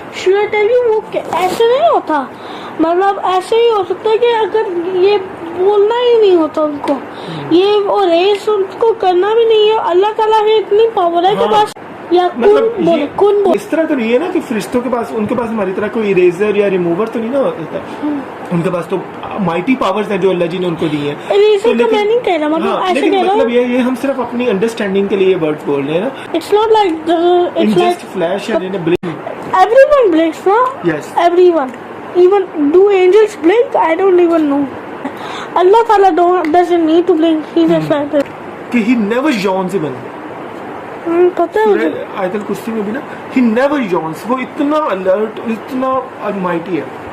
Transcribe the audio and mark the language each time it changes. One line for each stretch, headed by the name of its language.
English: Should I tell you,
Urdu: وہ ایسے نہیں ہوتا, مطلب ایسے ہی ہو سکتا ہے کہ اگر یہ بولنا ہی نہیں ہوتا ان کو, یہ اور ریس ان کو کرنا بھی نہیں ہے, اللہ تعالیٰ کی اتنی پاور ہے کہ بس یا کن اس طرح تو نہیں ہے نا کہ فرشتوں کے پاس, ان کے پاس ہماری طرح کوئی اریزر یا ریموور تو نہیں نا ہوتا, ان کے پاس تو مائٹی پاورز ہیں جو اللہ جی نے ان کو دی ہیں. میں نہیں کہہ رہا, مطلب ایسے کہہ رہا ہوں, یہ ہم صرف اپنی انڈرسٹینڈنگ کے لیے ورڈ بول رہے ہیں نا.
English: It's not like in just flash and in a blink. Everyone blinks, no? Yes. Everyone. Even do angels blink? I don't even know. Allah Ta'ala doesn't need to blink. He just like that. کہ he never yawns even.
Urdu: پتہ ہے مجھے آیت الکرسی میں بھی نا,
English: he never yawns,
Urdu: وہ اتنا alert, اتنا almighty ہے.